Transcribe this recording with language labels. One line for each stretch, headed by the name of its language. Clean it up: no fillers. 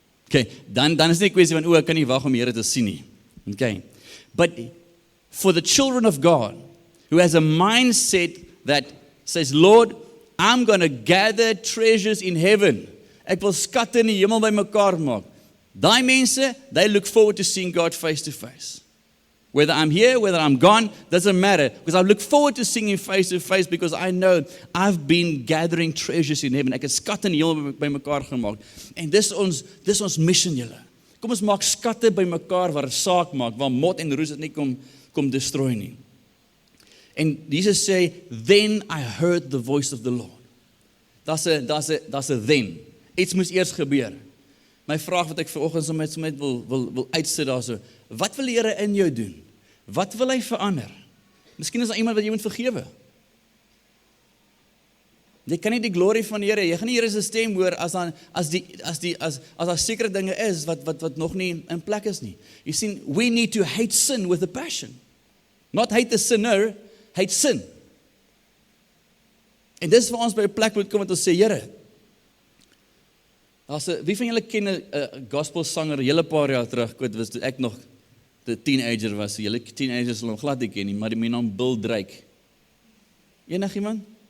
Afrikaans: Okay, dan is nie 'n kwessie van ek kan nie wag om die Here te sien nie.
English: Okay. But for the children of God who has a mindset that says, Lord, I'm going to gather treasures in heaven.
Afrikaans: Ek wil skatte in die hemel bymekaar maak. Daai mense,
English: they look forward to seeing God face to face. Whether I'm here, whether I'm gone, doesn't matter. Because I look forward to seeing him face to face because I know I've been gathering treasures in heaven.
Afrikaans: Ek het skatte in die hemel bymekaar gemaak. En dis ons mission julle. Kom ons maak skatte bymekaar waar saak maak, waar mot en roes dit nie kom destroy nie. En Jesus sê,
English: then I heard the voice of the Lord. That's a then.
Afrikaans: Iets moes eers gebeur. My vraag wat ek vanoggend sommer wil uitsit daarso, wat wil die Here in jou doen? Wat wil hy verander? Miskien is daar iemand wat jy moet vergewe. Jy kan nie die glorie van die Here, jy gaan nie Here se stem hoor as daar sekere dinge is wat nog nie in plek is nie.
English: You see, we need to hate sin with a passion. Not hate the sinner, hate sin.
Afrikaans: En dis waar ons by 'n plek moet kom wat ons sê, Here, wie van julle ken 'n gospel sanger hele paar jaar terug, was toe ek nog 'n teenager was, julle teenagers sal hom glad nie ken nie, maar die naam Bill Drake. Enigiemand?